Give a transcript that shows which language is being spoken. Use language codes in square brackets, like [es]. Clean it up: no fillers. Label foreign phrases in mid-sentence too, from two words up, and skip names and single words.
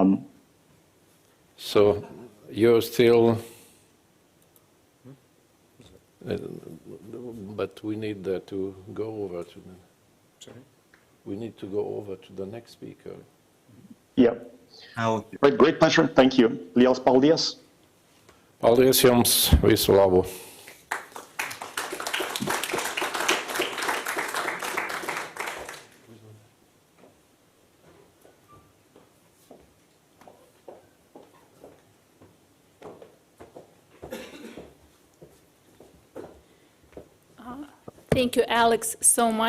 [en] So you're still... but we need to go over to the... Sorry? We need to go over to the next speaker. Yeah. Great pleasure. Thank you. [lv] Liels paldies. Paldies jums. Visu labu. [en] Thank you, Alex, so much.